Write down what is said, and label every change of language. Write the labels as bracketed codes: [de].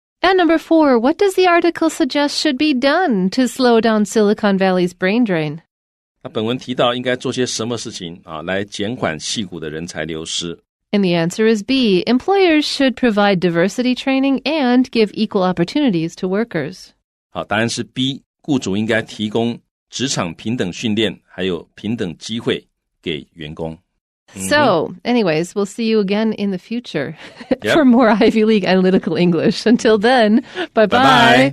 [en] And number 4, what does the article suggest should be done to slow down Silicon Valley's brain drain? [zh] 那本文提到应该做些什么事情来减缓矽谷的人才流失。 [en] And the answer is B. Employers should provide diversity training and give equal opportunities to workers. [zh] 好，答案是 B。雇主应该提供职场平等训练，还有平等机会给员工。 [en] So, anyways, we'll see you again in the future Yep. for more Ivy League analytical English. Until then, bye-bye.